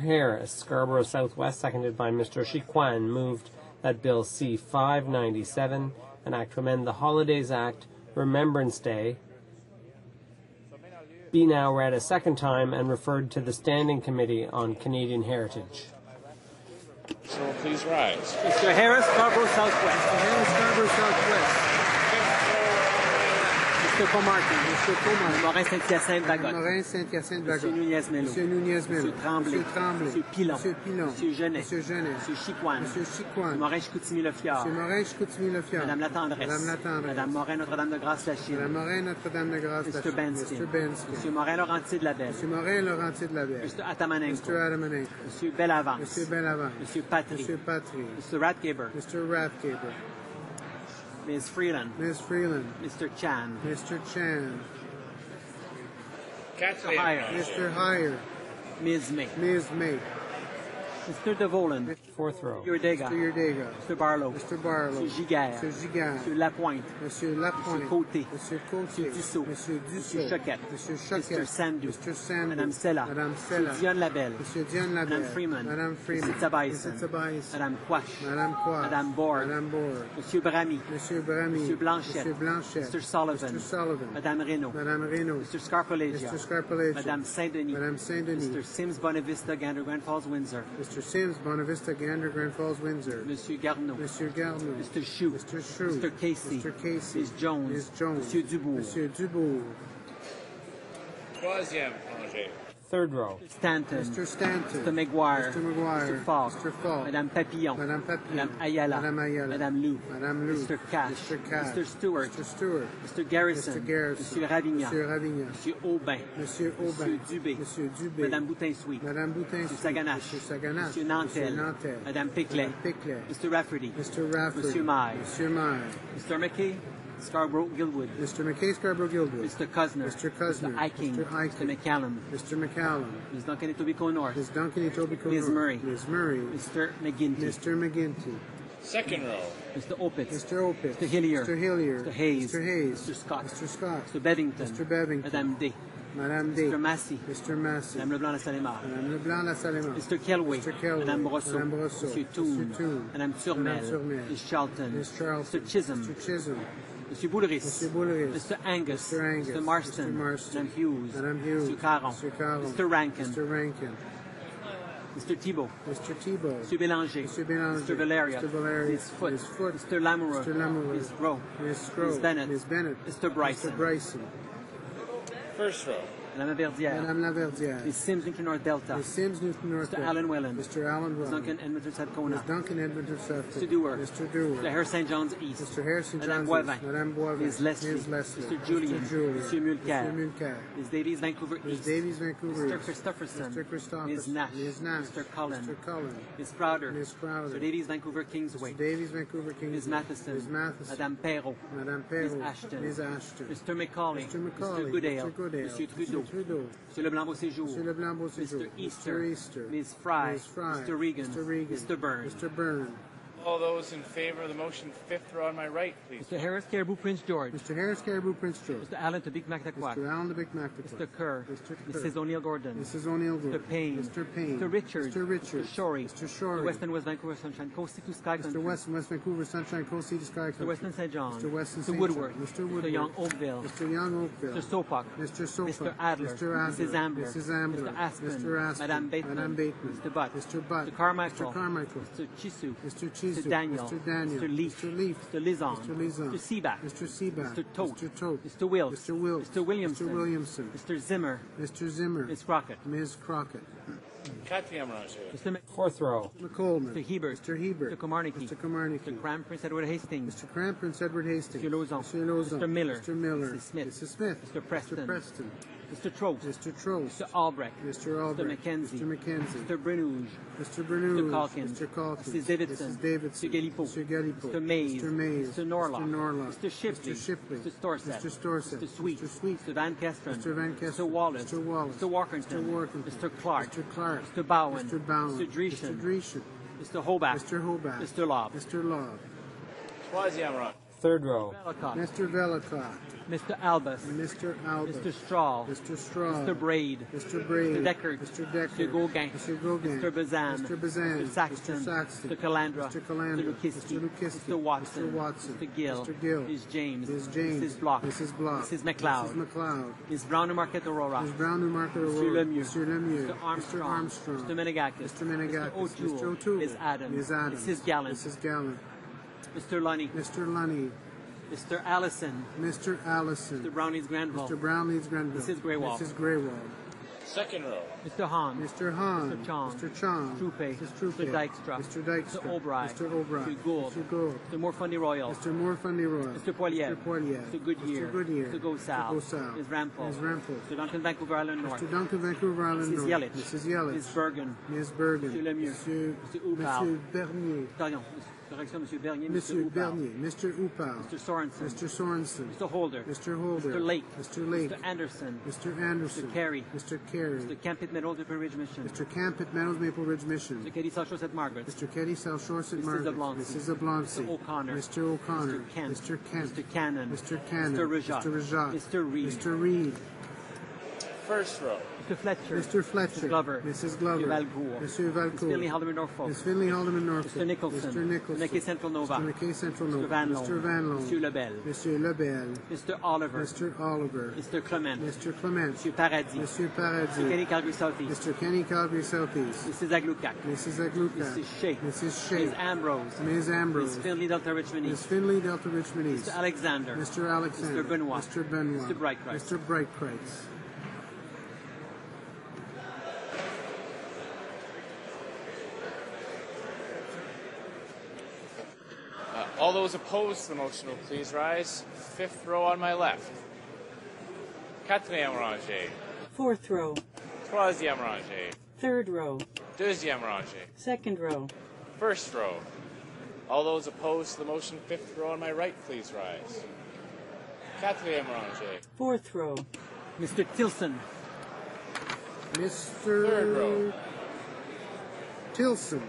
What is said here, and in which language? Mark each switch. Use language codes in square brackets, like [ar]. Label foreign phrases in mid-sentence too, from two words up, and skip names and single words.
[en] Harris, Scarborough Southwest, seconded by Mr. Chiquan, moved that Bill C-597, an act to amend the Holidays Act, Remembrance Day, be now read a second time and referred to the Standing Committee on Canadian Heritage. So please rise. Mr. Harris, Scarborough Southwest. Mr. Harris, Scarborough Southwest. Mr. Comartin. Mr. Comartin. [fr] Morin Saint-Hyacinthe-Bagotte. Morin Saint-Hyacinthe-Bagotte. Monsieur Nunez-Melo. Monsieur Nunez-Melo. Monsieur Tremblay. Monsieur Tremblay. Monsieur Pilon. Monsieur Pilon. Monsieur Genet. Monsieur Genet. Monsieur Chiquan. Monsieur Chiquan. Morin Chicoutimi-Le-Fjord. Monsieur Morin Chicoutimi-Le-Fjord. Madame Latendresse. Madame Latendresse. Madame Morin Notre-Dame-de-Grâce-Lachine. Madame Morin Notre-Dame-de-Grâce. [en] Mr. Bensky. Mr. Bensky. [fr] Monsieur Morin Laurentier-de-la-Belle. Monsieur Morin Laurentier de la Belle. [en] Mr. Atamanenko. Mr. Atamanenko. [fr] Monsieur Bellavance. Monsieur Bellavance. Monsieur Patry. Monsieur Patry. [en] Mr. Ratgeber. Mr. Rathgaber. Ms. Freeland. Ms. Freeland. Mr. Chan. Mr. Chan. Catherine. Mr. Heyer. Ms. May. Ms. May. Mr. De Volen. Fourth row. Mr. Urdega. Mr. Urdega. Mr. Barlow. Mr. Barlow. Mr. Giguère. Mr. Giguère. [fr] Monsieur Lapointe. Monsieur Lapointe. Monsieur Côté. Monsieur Côté. Monsieur Dussault. Monsieur Dussault. Monsieur Choquette. Monsieur Choquette. [en] Mr. Sandou. Mr. Sandou. [fr] Madame Sella. Madame Sella. Monsieur Dionne Labelle. Monsieur Dionne Labelle. Madame Freeman. Madame Freeman. Monsieur Tabaïsen. Monsieur Tabaïsen. Madame Quash. Madame Quash. Madame Borg. Madame Borg. Monsieur Bramy. Monsieur Bramy. Monsieur Blanchette. Monsieur Blanchette. [en] Mr. Sullivan. Mr. Sullivan. [fr] Madame Reynaud. Madame Reynaud. [en] Mr. Scarpolagia. Mr. Scarpolagia. [fr] Madame Saint-Denis. Madame Saint-Denis. [en] Mr. Sims Bonavista, Gander, Grand Falls, Windsor. Mr. Sims, Bonavista, Gander, Grand Falls, Windsor. [fr] Monsieur Garneau. Monsieur Garneau. [en] Mr. Chou. Mr. Chou. Mr. Casey. Mr. Casey. Ms. Jones. Ms. Jones. [fr] Monsieur Dubourg. Monsieur Dubourg. Troisième rangée. [en] Third row. Stanton. Mr. Stanton. Mr. McGuire. Mr. McGuire. Mr. Falk. Mr. Falk. [fr] Madame Papillon. Madame Papillon. Madame Ayala. Madame Ayala. Madame Lou. Madame Lou. [en] Mr. Cash. Mr. Cash. Mr. Stewart. Mr. Stewart. Mr. Garrison. Mr. Garrison. [fr] Monsieur Ravignan. Monsieur Ravignan. Monsieur Aubin. Monsieur Aubin. Monsieur Dubé. Monsieur Dubé. Madame Boutin-Sweet. Madame Boutin. Monsieur Saganache. Monsieur Saganache. Monsieur Nantel. Monsieur Nantel. Madame Piclet. Madame Piclet. [en] Mr. Rafferty. Mr. Rafferty. [fr] Monsieur Maille. Monsieur Maille. [en] Mr. McKay. Scarborough Gilwood. Mr. McKay, Scarborough Gilwood. Mr. Cusner. Mr. Cusner. Mr. Eiking. Mr. Eiking. Mr. McCallum. Mr. McCallum. Ms. Duncan Etobicoke North. Ms. Duncan Etobicoke Ms. North. Murray. Ms. Murray. Mr. McGinty. Mr. McGinty. Second row. Mr. Opitz. Mr. Opitz. Mr. Hillier. Mr. Hillier. Mr. Hayes. Mr. Hayes. Mr. Scott. Mr. Scott. Mr. Bevington. Mr. Bevington. [fr] Madame Day. Madame Day. [en] Mr. Massey. Mr. Massey. [fr] Madame Leblanc-Lassalemare. Madame Leblanc-Lassalemare. [en] Mr. Kelway. Mr. Kelway. [fr] Madame Brosseau. Madame Brosseau. Monsieur Toon. Monsieur Toon. Madame Turmel. Madame Turmel. [en] Ms. Charlton. Ms. Charlton. Mr. Chisholm. Mr. Chisholm. [fr] Monsieur Boulris. Monsieur Boulris. [en] Mr. Angus. Mr. Angus. Mr. Marston. Mr. Marston. [fr] Madame Hughes. Madame Hughes. Monsieur Caron. Monsieur Caron. [en] Mr. Rankin. Mr. Rankin. Mr. Thibault. Mr. Thibault. [fr] Monsieur Bélanger. Monsieur Bélanger. [en] Mr. Valeria. Mr. Valeria. Ms. Foote. Ms. Foote. Mr. Lamoureux. Mr. Lamoureux. Ms. Rowe. Ms. Scrow. Ms. Bennett. Ms. Bennett. Mr. Bryson. Mr. Bryson. First row. [fr] Madame Laverdière. Madame Laverdière. [en] Ms. Sims, Newton North Delta. Ms. Sims, Newton North. Mr. Alan Whelan. Mr. Alan Ms. Whelan. Duncan Edmonton Ms. Sadcona. Duncan Edmonton South. Mr. Dewar. Mr. Dewar. Mr. Harris St. John's East. Mr. Harrison [fr] Madame [en] Johnson. [fr] Boivin. Madame Boivin. [en] Ms. Leslie. Ms. Leslie. Mr. Julian. Mr. Julian. [fr] Monsieur Mulcair. [en] Mr. Mulcair. Ms. Davies, Vancouver Ms. East. Davies, Vancouver Mr. East. Christopherson. Mr. Christopherson. Ms. Nash. Ms. Nash. Mr. Cullen. Mr. Cullen. Ms. Crowder. Ms. Crowder. Mr. Davies, Vancouver Kingsway. Mr. Davies, Vancouver Kingsway. Ms. Matheson. Ms. Matheson. [fr] Madame Perrault. Madame Perrault. [en] Ms. Ashton. Ms. Ashton. Mr. Macaulay. Mr. Macaulay. Mr. Goodale. Mr. Goodale. [fr] Monsieur Trudeau. [en] Mr. Trudeau. [fr] Monsieur Leblanc-Beauséjour. Monsieur Leblanc-Beauséjour. [en] Mr. Easter. Mr. Easter. Ms. Fry. Ms. Fry. Mr. Regan. Mr. Regan. Mr. Byrne. Mr. Byrne. All those in favor of the motion, fifth row on my right, please. Mr. Harris, Caribou, Prince George. Mr. Harris, Caribou, Prince George. Mr. Allen, Tabik, Mactaquac. Mr. Allen, the Big Mactaquac. Mr. Kerr. Mr. Kerr. Mrs. O'Neill Gordon. Mrs. O'Neill Gordon. Mr. Payne. Mr. Payne. Mr. Richard. Mr. Richard. Mr. Shorey. Mr. Shorey. Mr. West and West Vancouver Sunshine Coast, Sea to Sky Country. Mr. West and West Vancouver Sunshine Coast, Sea to Sky Country. Mr. Weston St. John. Mr. Weston Mr. St. Woodward. John. Mr. Woodward. Mr. Young Oakville. Mr. Young Oakville. Mr. Sopak. Mr. Sopak. Mr. Adler. Mr. Adler. Mrs. Ambler. Mrs. Ambler. Mr. Aspen. Mr. Aspen. [fr] Madame Bateman. Madame Bateman. [en] Mr. Butt. Mr. Butt. Mr. Carmichael. Mr. Carmichael. Mr. Chisu. Mr. Chisu. Mr. Daniel. Mr. Daniel. Mr. Leaf. Mr. Leaf. Mr. Lizon. Mr. Lizon. Mr. Seaback. Mr. Seaback. Mr. Tote. Mr. Tote. Mr. Wilkes. Mr. Wilkes. Mr. Williamson. Mr. Williamson. Mr. Zimmer. Mr. Zimmer. Ms. Crockett. Ms. Crockett. [fr] Quatrième rangée. [en] Mr. Fourth row. McColeman. Mr. Hebert. Mr. Hebert. Mr. Komarnicki. Mr. Komarnicki. Mr. Cram, Prince Edward Hastings. Mr. Cramp, Prince Edward Hastings. Mr. Lauzon. Mr. Lauzon. Mr. Miller. Mr. Miller. Mrs. Smith. Mrs. Smith. Mr. Preston. Mr. Preston. Mr. Trost. Mr. Trost. Mr. Albrecht. Mr. Albrecht. Mr. Mackenzie. Mr. Mackenzie. Mr. Brenouge. Mr. Bernouge. Mr. Calkins. Mr. Calkins. Mrs. Davidson. Mrs. Davidson. Mr. Galipo. Mr. Galipo. Mr. Mays. Mr. Mays. Mr. Norlock. Mr. Norlock. Mr. Shipley. Mr. Shipley. Mr. Storsett. Mr. Storsett. Mr. Sweet. Mr. Sweet. Mr. Van Kesteren. Mr. Van Kesteren. Mr. Wallace. Mr. Wallace. Mr. Walkington. Mr. Workington. Mr. Clark. Mr. Clark. Mr. Bowen. Mr. Bowen. Mr. Dreeshen. Mr. Dreeshen. Mr. Hobart. Mr. Hobart. Mr. Lobb. Mr. Lobb. [fr] Troisième round. [en] Third row. Bellicott. Mr. Vellicott. Mr. Albus. Mr. Albert. Mr. Straw. Mr. Straw. Mr. Braid. Mr. Braid. Mr. Deckard. Mr. Deckard. Mr. Gauguin. Mr. Gauguin. Mr. Bazan. Mr. Bazan. Mr. Saxton. Mr. Saxton. Mr. Calandra. Mr. Calandra. Mr. Lukiski. Mr. Lukiski. Mr. Watson. Mr. Watson. Mr. Gill. Mr. Gill. Ms. James. Ms. James. Mrs. Block. Mrs. Block. Mrs. McLeod. Mrs. McLeod. Ms. Brown and Marquette Aurora. Ms. Brown and Market [fr] Monsieur [en] Aurora. [fr] Lemieux. Monsieur Lemieux. [en] Mr. Armstrong. Mr. Armstrong. Mr. Menegakis. Mr. Menegakis. Mr. O'Toole. Mr. O'Toole. Ms. Adams. Ms. Adams. Mrs. Gallant. Mrs. Gallant. Mr. Lunny. Mr. Lunny. Mr. Allison. Mr. Allison. Mr. Brownie's Granville. Mr. Brownlee's Grenville. Mrs. Greywald. Mrs. Greywald. Second row. Mr. Hahn. Mr. Hahn. Mr. Chong. Mr. Chong. Troupe. Mrs. Troupe. Mr. Dykstra. Mr. Dykstra. Mr. O'Brien. Mr. O'Brien. Mr. Gould. Mr. Gould. Mr. Morfundy Royal. Mr. Morfundy Royal. Mr. Poilievre. Mr. Poilievre. Mr. Goodyear. Mr. Goodyear. Mr. Gosal. Mr. Gosal. Ms. Rampol. Ms. Rampol. Mr. Duncan, Vancouver Island North. Mr. Duncan, Vancouver Island Mrs. North. Yelich. Mrs. Yelich. Ms. Bergen. Ms. Bergen. [fr] Monsieur Lemieux. Monsieur, [en] Mr. Houpal. [fr] Monsieur Bernier. Pardon, correction, Monsieur Bernier. Monsieur Houpal. [en] Bernier. Mr. Houpal. Mr. Sorensen. Mr. Sorensen. Mr. Holder. Mr. Holder. Mr. Lake. Mr. Lake. Mr. Anderson. Mr. Anderson. Mr. Carey. Mr. Carey. Mr. Campit Meadows, Maple Ridge Mission. Mr. Camp at Meadows Maple Ridge Mission. Mr. Katie South Shore St. Margaret. Mr. Keddy South Shore St. Mrs. Margaret. Zablonski. Mrs. Zablonski. Mr. O'Connor. Mr. O'Connor. Mr. Kent. Mr. Kent. Mr. Cannon. Mr. Cannon. Mr. Rajat. Mr. Rajat. Mr. Reed. Mr. Reed. First row. Mr. Fletcher. Mr. Fletcher. Mrs. Glover. Mrs. Glover. Mr. Valcourt. Mr. Valcourt. Ms. Finley Haldeman Norfolk. Ms. Finley Haldeman Norfolk. Mr. Nicholson. Mr. Nicholson. Mr. McKay Central Nova. Mr. McKay Central Nova. Mr. Van Loan. Mr. Van Loan. [fr] Monsieur Lebel. Monsieur Lebel. [en] Mr. Oliver. Mr. Oliver. Mr. Clement. Mr. Clement. [fr] Monsieur Paradis. Monsieur [en] Mr. Paradis. Kenny Calgary Southeast. Mr. Kenny Calgary Southeast. Mrs. Aglukac. Mrs. Agluka. Mrs. Shea. Mrs. Shea. Ms. Ambrose. Ms. Ambrose. Ms. Finley Delta Richmond Ms. East. Finley Delta Richmond East. Mr. Alexander. Mr. Alexander. Mr. Benoit. Mr. Benoit. Mr. Breitkreuz. Mr. Breitkreuz. All those opposed to the motion will please rise. Fifth row on my left. [fr] Quatrième rangée. [en] Fourth row. [fr] Troisième rangée. [en] Third row. [fr] Deuxième rangée. [en] Second row. First row. All those opposed to the motion, fifth row on my right, please rise. [fr] Quatrième rangée. [en] Fourth row. Mr. Tilson. Mr. Third row. Tilson.